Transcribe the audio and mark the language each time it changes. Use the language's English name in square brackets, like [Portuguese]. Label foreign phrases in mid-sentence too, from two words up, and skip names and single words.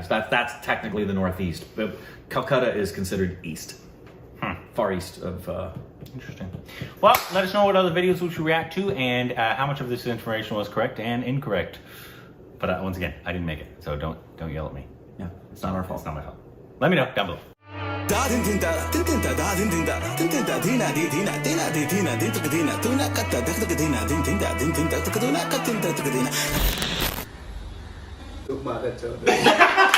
[English] So that's technically the Northeast. But Calcutta is considered east. Far east of. Interesting. Well, let us know what other videos we should react to and how much of this information was correct and incorrect. But once again, I didn't make it, so don't yell at me. Yeah. It's not our fault. It's not my fault. Let me know down below. Da din din da din din da da din din da din din da dina di dina dina di dina din tuk dina tuna katta dak dak dina din din da din din da tuk dina katta dak dina.